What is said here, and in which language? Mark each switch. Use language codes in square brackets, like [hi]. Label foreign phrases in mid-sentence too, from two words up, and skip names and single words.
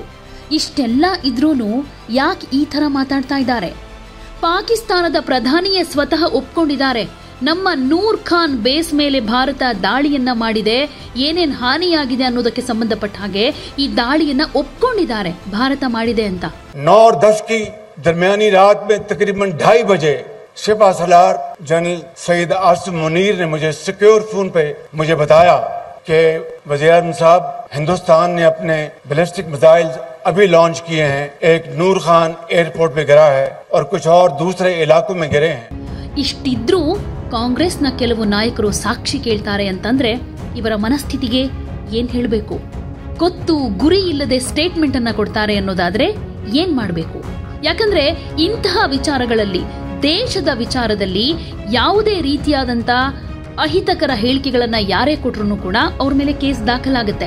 [kn] ಇಷ್ಟೆಲ್ಲ ಇದ್ರೂನು ಯಾಕೆ ಈ ತರ ಮಾತಾಡ್ತಾ ಇದ್ದಾರೆ? ಪಾಕಿಸ್ತಾನದ ಪ್ರಧಾನಿಯೇ ಸ್ವತಃ ಒಪ್ಕೊಂಡಿದ್ದಾರೆ, ನಮ್ಮ ನೂರ್ ಖಾನ್ ಬೇಸ್ ಮೇಲೆ ಭಾರತ ದಾಳಿಯನ್ನ ಮಾಡಿದೆ, ಏನೇನ್ ಹಾನಿಯಾಗಿದೆ ಅನ್ನೋದಕ್ಕೆ ಸಂಬಂಧಪಟ್ಟ ಹಾಗೆ ಈ ದಾಳಿಯನ್ನ ಒಪ್ಕೊಂಡಿದ್ದಾರೆ ಭಾರತ ಮಾಡಿದೆ ಅಂತ. [ur] 9-10 کی درمیانی رات میں تقریباً 2:30 بجے سپہ سالار جنرل سید عاصم منیر نے مجھے [en] secure phone [ur] پہ مجھے بتایا کہ وزیرِ اعظم صاحب، ہندوستان نے اپنے [en] ballistic missile [ur] ابھی لانچ کیے ہیں، ایک نور خان ایئرپورٹ پہ گرا ہے اور کچھ اور دوسرے علاقوں میں گرے ہیں. [kn] ಇಷ್ಟಿದ್ರೂ ಕಾಂಗ್ರೆಸ್ನ ಕೆಲವು ನಾಯಕರು ಸಾಕ್ಷಿ ಕೇಳ್ತಾರೆ ಅಂತಂದ್ರೆ ಇವರ ಮನಸ್ಥಿತಿಗೆ ಏನ್ ಹೇಳಬೇಕು? ಗೊತ್ತು ಗುರಿ ಇಲ್ಲದೆ ಸ್ಟೇಟ್ಮೆಂಟ್ ಅನ್ನ ಕೊಡ್ತಾರೆ ಅನ್ನೋದಾದ್ರೆ ಏನ್ ಮಾಡಬೇಕು? ಯಾಕಂದ್ರೆ ಇಂತಹ ವಿಚಾರಗಳಲ್ಲಿ, ದೇಶದ ವಿಚಾರದಲ್ಲಿ ಯಾವುದೇ ರೀತಿಯಾದಂತ ಅಹಿತಕರ ಹೇಳಿಕೆಗಳನ್ನ ಯಾರೇ ಕೊಟ್ರು ಕೂಡ ಅವ್ರ ಮೇಲೆ ಕೇಸ್ ದಾಖಲಾಗುತ್ತೆ.